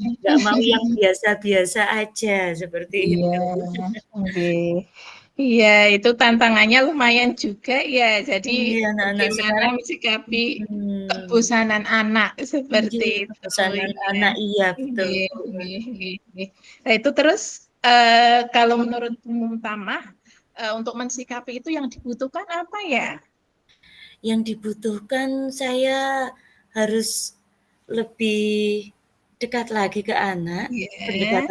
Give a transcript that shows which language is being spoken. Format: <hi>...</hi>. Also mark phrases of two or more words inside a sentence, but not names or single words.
<id>nggak mau yang biasa-biasa aja, seperti iya, itu. nggih. Iya, itu tantangannya lumayan juga ya. Jadi Iya, anak-anak bagaimana sekarang mensikapi mhm, kebosanan anak iya, seperti itu. pesanan Iya, anak, iya betul, nggih, Bu.</id> <jv>nggih, nggih, nggih.</jv> <id>Nah, itu terus kalau menurut Umum Tamah untuk mensikapi itu yang dibutuhkan apa ya? Yang dibutuhkan saya harus lebih dekat lagi ke anak, Iya,</id>